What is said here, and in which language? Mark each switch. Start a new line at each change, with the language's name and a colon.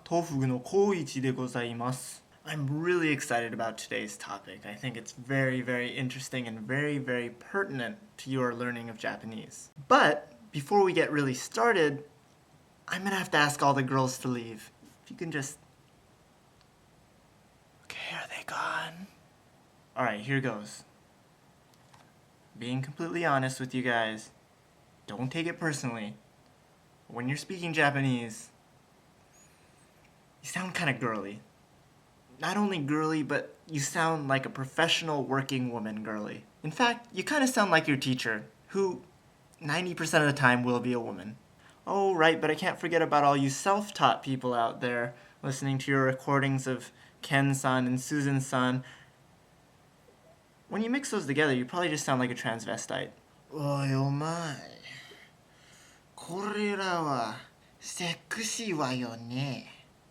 Japanese: Tofuguの高一でございます。
English: I'm really excited about today's topic. I think it's very, very interesting and very, very pertinent to your learning of Japanese. But before we get really started, I'm gonna have to ask all the girls to leave. If you can just... Okay, are they gone? Alright, here goes. Being completely honest with you guys, don't take it personally. When you're speaking Japanese, you sound kind of girly. Not only girly, but you sound like a professional working woman girly. In fact, you kind of sound like your teacher, who 90% of the time will be a woman. Oh, right, but I can't forget about all you self-taught people out there listening to your recordings of Ken-san and Susan-san. When you mix those together, you probably just sound like a transvestite.
Japanese: おいお前、これらはセクシーわよね。